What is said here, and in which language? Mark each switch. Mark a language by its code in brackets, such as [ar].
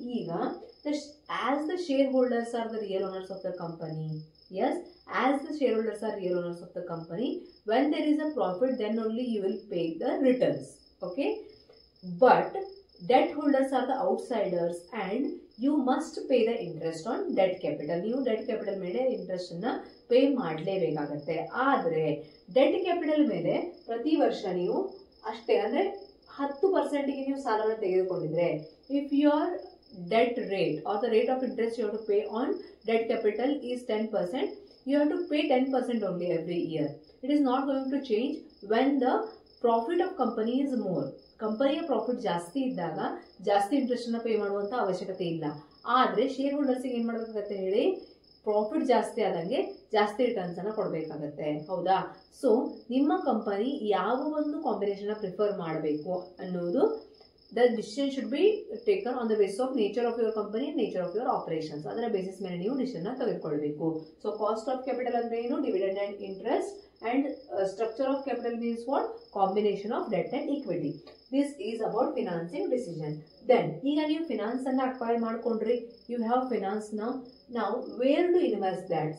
[en] ಈಗ as the shareholders are the real owners of the company, yes, as the shareholders are real owners of the company, when there is a profit then only you will pay the returns. Okay, but debt holders are the outsiders and you must pay the interest on debt capital. [kn] ನೀವು debt capital ಮೇಲೆ interest ಅನ್ನ pay ಮಾಡಲೇಬೇಕಾಗತ್ತೆ. ಆದ್ರೆ debt capital ಮೇಲೆ ಪ್ರತಿ ವರ್ಷ ನೀವು ಅಷ್ಟೇ ಅಂದ್ರೆ 10% ನೀವು ಸಾಲವನ್ನು ತೆಗೆದುಕೊಂಡಿದ್ರೆ, [en] if your debt rate or the rate of interest you have to pay on debt capital is 10%, you have to pay 10% only every year. It is not going to change when the profit of company is more. [kn] ಕಂಪನಿಯ profit ಜಾಸ್ತಿ ಇದ್ದಾಗ ಜಾಸ್ತಿ interest ಅನ್ನ pay ಮಾಡುವಂತ ಅವಶ್ಯಕತೆ ಇಲ್ಲ. ಆದ್ರೆ share holders ಏನ್ ಮಾಡ್ಬೇಕಾಗತ್ತೆ ಹೇಳಿ? ಪ್ರಾಫಿಟ್ ಜಾಸ್ತಿ ಆದಂಗೆ ಜಾಸ್ತಿ ರಿಟರ್ನ್ಸ್ ಅನ್ನ ಕೊಡಬೇಕಾಗತ್ತೆ. ಹೌದಾ? ಸೊ ನಿಮ್ಮ ಕಂಪನಿ ಯಾವ ಒಂದು ಕಾಂಬಿನೇಷನ್ ಪ್ರಿಫರ್ ಮಾಡಬೇಕು ಅನ್ನೋದು [en] the decision should be taken on the basis of nature of your company and nature of your operations. [kn] ಅದರ ಬೇಸಿಸ್ ಮೇಲೆ ನೀವು ಡಿಸಿಷನ್ ತೆಗೆದುಕೊಳ್ಳಬೇಕು. ಸೊ ಕಾಸ್ಟ್ ಆಫ್ ಕ್ಯಾಪಿಟಲ್ ಅಂದ್ರೆ ಏನು? [en] Dividend and interest. And structure of capital means what? Combination of debt and equity. This is about financing decision. Then [kn] ಈಗ ನೀವು finance ಅನ್ನ acquire ಮಾಡ್ಕೊಂಡ್ರಿ, [en] You have finance ನಾವು where to invest that?